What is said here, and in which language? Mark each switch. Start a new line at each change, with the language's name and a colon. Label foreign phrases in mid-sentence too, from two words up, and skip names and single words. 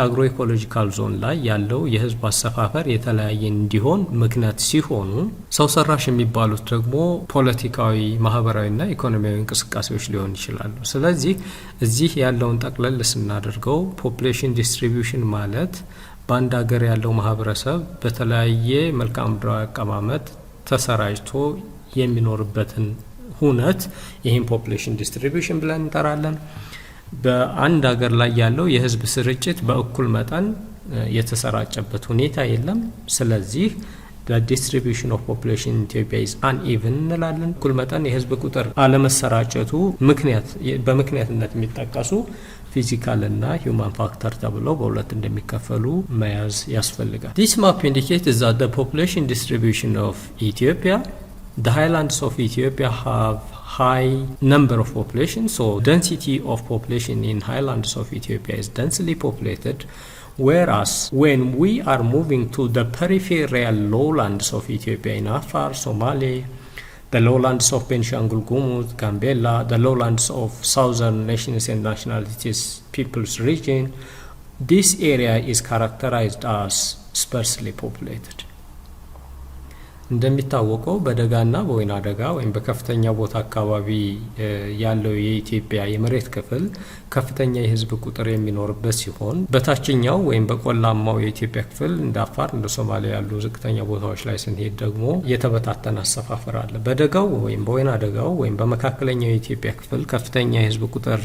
English: agro ecological zone
Amharic: ላይ ያለው የህዝብ አሰፋፈር የተለያየ እንዲሆን ምክንያት ሲሆኑ፣ ሰው ሰራሽ የሚባሉት ደግሞ ፖለቲካዊ፣ ማህበራዊና ኢኮኖሚያዊ እንቅስቃሴዎች ሊሆን ይችላሉ። ስለዚህ እዚህ ያለውን ጠቅለል ስናደርገው
English: population distribution
Amharic: ማለት በአንድ ሀገር ያለው ማህበረሰብ በተለያየ መልክዓ ምድራዊ አቀማመጥ ተሰራጭቶ የሚኖርበትን ሁነት ይህን
English: population distribution
Amharic: ብለን እንጠራለን። በአንድ ሀገር ላይ ያለው የህዝብ ስርጭት በእኩል መጠን የተሰራጨበት ሁኔታ የለም። ስለዚህ
English: the distribution of population in Ethiopia is uneven
Amharic: እንላለን። እኩል መጠን የህዝብ ቁጥር አለመሰራጨቱ በምክንያትነት የሚጠቀሱ ፊዚካል እና
English: human factor
Amharic: ተብለው በሁለት እንደሚከፈሉ መያዝ ያስፈልጋል።
English: This map indicates that the population distribution of Ethiopia, the highlands of Ethiopia have high number of population, so density of population in highlands of Ethiopia is densely populated, whereas when we are moving to the peripheral lowlands of Ethiopia in Afar, Somali, the lowlands of Benishangul Gumuz, Gambela, the lowlands of southern nations and nationalities peoples region, this area is characterized as sparsely populated.
Amharic: እንደሚታወቀው በደጋና በወይና ደጋ ወይም በከፍተኛ ቦታ አካባቢ ያለው የኢትዮጵያ የመሬት ክፍል ከፍተኛ የህዝብ ቁጥር የሚኖርበት ሲሆን፣ በታችኛው ወይም በቆላማው የኢትዮጵያ ክፍል እንደ አፋር፣ እንደ ሶማሊያ ያሉ ዝቅተኛ ቦታዎች ላይ ስንሄድ ደግሞ የተበታተነ አሰፋፈር አለ። በደጋው ወይም በወይና ደጋው ወይም በመካከለኛው የኢትዮጵያ ክፍል ከፍተኛ የህዝብ ቁጥር